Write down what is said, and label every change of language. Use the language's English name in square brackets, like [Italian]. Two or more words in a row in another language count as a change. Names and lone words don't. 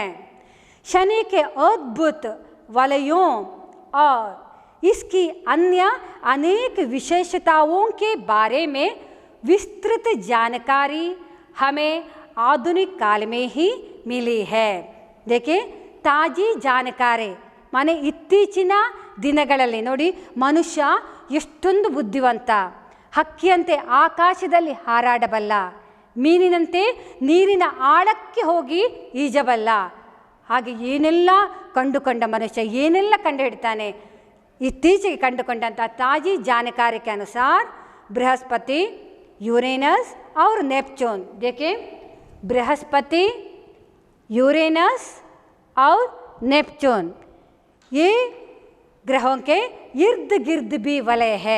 [Hindi] शनि के अद्भुत वलयों और इसकी अन्य अनेक विशेषताओं के बारे में विस्तृत जानकारी हमें आधुनिक काल में ही मिली है. देखिए ताजी जानकारी माने [Kannada] ಇತ್ತೀಚಿನ ದಿನಗಳಲ್ಲಿ ನೋಡಿ ಮನುಷ್ಯ ಎಷ್ಟೊಂದು ಬುದ್ಧಿವಂತ, ಹಕ್ಕಿಯಂತೆ ಆಕಾಶದಲ್ಲಿ ಹಾರಾಡಬಲ್ಲ, ಮೀನಿನಂತೆ ನೀರಿನ ಆಳಕ್ಕೆ ಹೋಗಿ ಈಜಬಲ್ಲ. ಹಾಗೆ ಏನೆಲ್ಲ ಕಂಡುಕೊಂಡ ಮನುಷ್ಯ ಏನೆಲ್ಲ ಕಂಡುಹಿಡ್ತಾನೆ. ಇತ್ತೀಚೆಗೆ ಕಂಡುಕೊಂಡಂಥ ತಾಜಿ [Hindi] जानकारी के अनुसार बृहस्पति, यूरेनस और नेपच्यून, देखिए बृहस्पति, यूरेनस और नेपच्यून ये ग्रहों के इर्द गिर्द भी वलय है.